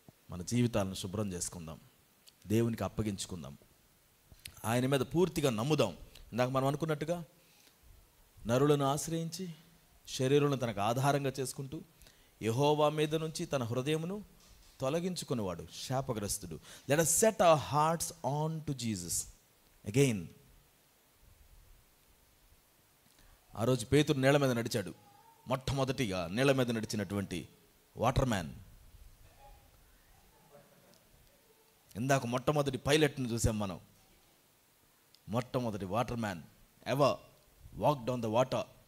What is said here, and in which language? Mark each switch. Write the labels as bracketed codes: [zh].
[te] మన జీవితాలను శుభ్రం చేసుకుందాం, దేవునికి అప్పగించుకుందాం, ఆయన మీద పూర్తిగా నమ్ముదాం. ఇందాక మనం అనుకున్నట్టుగా నరులను ఆశ్రయించి శరీరులను తనకు ఆధారంగా చేసుకుంటూ యెహోవా మీద నుంచి తన హృదయమును తొలగించుకునేవాడు శాపగ్రస్తుడు. [en] Let us set our hearts on to Jesus again. [te] ఆ రోజు పేతురు నీళ్ళ మీద నడిచాడు. మొట్టమొదటిగా నీళ్ళ మీద నడిచినటువంటి వాటర్ మ్యాన్. ఇందాక మొట్టమొదటి పైలట్ని చూసాం మనం. మొట్టమొదటి water man [en] Ever walked on the water.